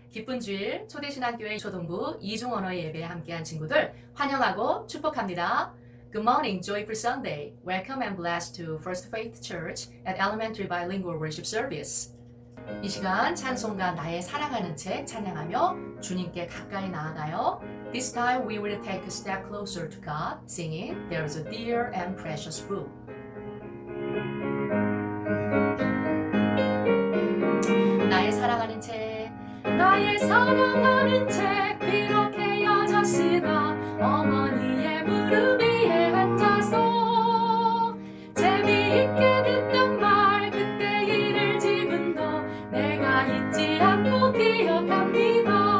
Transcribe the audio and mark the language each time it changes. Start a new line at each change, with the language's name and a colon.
Korean: 기쁜 주일 초대신앙교회 초등부 이중언어 예배에 함께한 친구들 환영하고 축복합니다.
English: Good morning, joyful Sunday. Welcome and blessed to First Faith Church at Elementary Bilingual Worship Service.
Korean: 이 시간 찬송가 나의 사랑하는 책 찬양하며 주님께 가까이 나아가요.
English: This time we will take a step closer to God, singing There's a dear and precious book.
Korean: 나의 사랑하는 책, 나의 사랑하는 책, 비록 헤어졌으나 어머니의 무릎 위에 앉아서 재미있게 듣던 말, 그때 일을 지금도 내가 잊지 않고 기억합니다.